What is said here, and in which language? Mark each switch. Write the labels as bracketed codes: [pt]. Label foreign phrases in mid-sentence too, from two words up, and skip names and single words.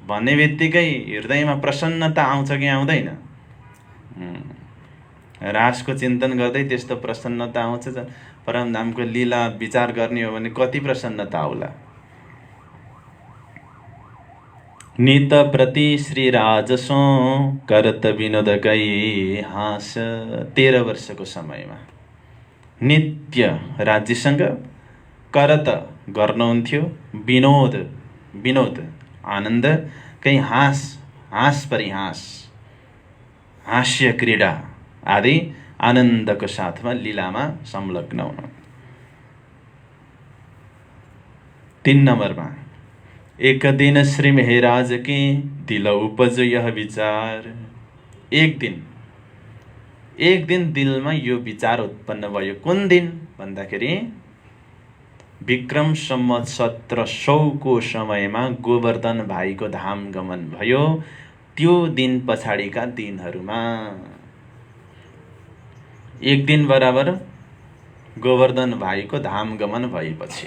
[ne] भन्ने बित्तिकै हृदयमा प्रसन्नता आउँछ कि आउँदैन? रासको चिन्तन गर्दै त्यस्तो प्रसन्नता आउँछ। परमधामको लीला विचार गर्ने हो भने कति प्रसन्नता होला। [hi] नित प्रति श्री राजसो करत विनोद गई हाँस। [ne] 13 वर्षको समयमा नित्य राज्यसँग करत गर्नुहुन्थ्यो, विनोद विनोद आनन्द, कहीँ हाँस परिहाँस, हास्य क्रीडा आदि आनन्दको साथमा लीलामा संलग्न हुनु। [hi] 3 नम्बरमा एक दिन श्री मेहराज के दिल उपजो यह विचार। [ne] एक दिन दिलमा यो विचार उत्पन्न भयो। कुन दिन भन्दाखेरि विक्रम सम्वत 1700 समयमा गोवर्धन भाइको धाम गमन भयो। त्यो दिन पछाडिका दिनहरूमा एक दिन बराबर गोवर्धन भाइको धाम गमन भएपछि।